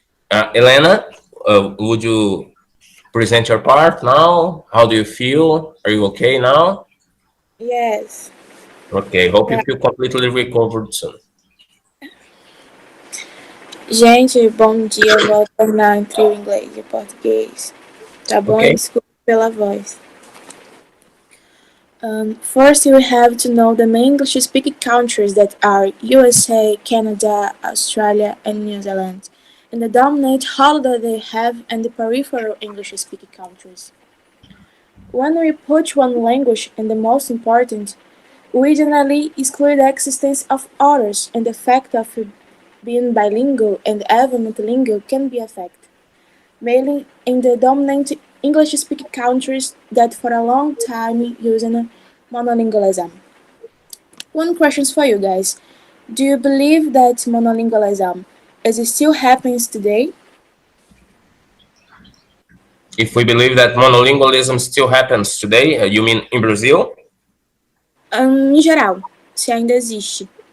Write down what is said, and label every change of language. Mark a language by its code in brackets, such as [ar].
[en] Elena, would you present your part now? How do you feel? Are you okay now? Yes. Okay, hope you [pt] Tá. [en] feel completely recovered soon. [pt] Gente, bom dia. Eu vou alternar entre o inglês e o português. Tá bom? E [en] Okay. [pt] desculpa pela voz. [en] First, you have to know the main English-speaking countries that are USA, Canada, Australia, and New Zealand, and the dominant holiday they have and the peripheral English-speaking countries. When we put one language and the most important, we generally exclude the existence of others, and the fact of being bilingual and even multilingual can be affected, mainly in the dominant English-speaking countries that for a long time using monolingualism. One question for you guys. Do you believe that monolingualism is still happens today? If we believe that monolingualism still happens today, you mean in Brazil? [pt] Em geral, se ainda existe.